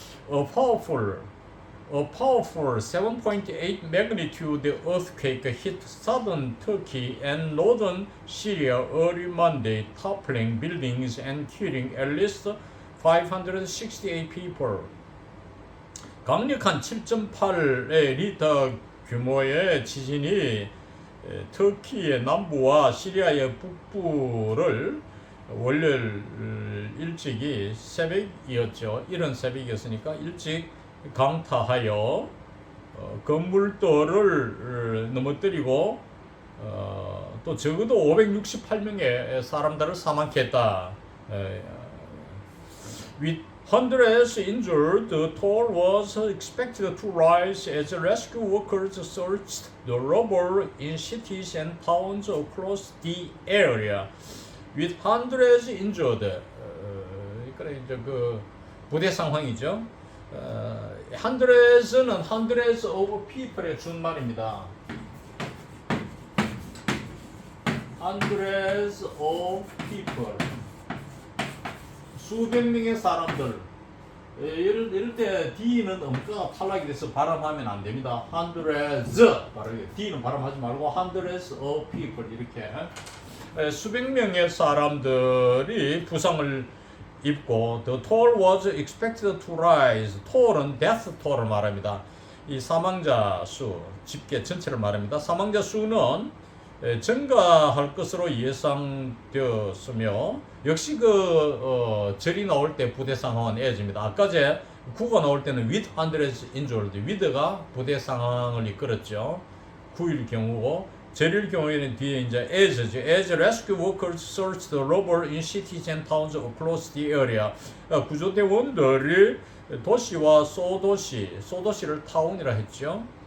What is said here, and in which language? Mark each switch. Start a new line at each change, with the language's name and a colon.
English: A powerful 7.8 magnitude earthquake hit southern Turkey and northern Syria early Monday, toppling buildings and killing at least 568 people.
Korean: 강력한 7.8의 리터 규모의 지진이 터키의 남부와 시리아의 북부를 월요일 일찍이 새벽이었죠. 이런 새벽이었으니까 일찍 강타하여 건물들을 넘어뜨리고 또 적어도 568명의 사람들을 사망케 했다.
English: With hundreds injured, the toll was expected to rise as rescue workers searched the rubble in cities and towns across the area. With hundreds injured,
Korean: 그래 이제 그 부대 상황이죠.
English: hundreds는 hundreds of people의 준말입니다. hundreds of people.
Korean: 수백 명의 사람들. 이럴 때 D는 음가가 탈락이 돼서 발음하면 안 됩니다.
English: hundreds.
Korean: D는 발음하지 말고
English: hundreds of people.
Korean: 이렇게. 수백 명의 사람들이 부상을 입고
English: the toll was expected to rise.
Korean: toll은 death toll을 말합니다. 이 사망자 수, 집계 전체를 말합니다. 사망자 수는 증가할 것으로 예상되었으며 역시 절이 나올 때 부대 상황은 애집니다. 아까 제 구가 나올 때는
English: with hundreds injured,
Korean: with가 부대 상황을 이끌었죠. 구일 경우고 절일 경우에는 뒤에 이제 as죠.
English: As rescue workers searched the rubble in cities and towns across the area.
Korean: 구조대원들이 도시와 소도시를 타운이라 했죠.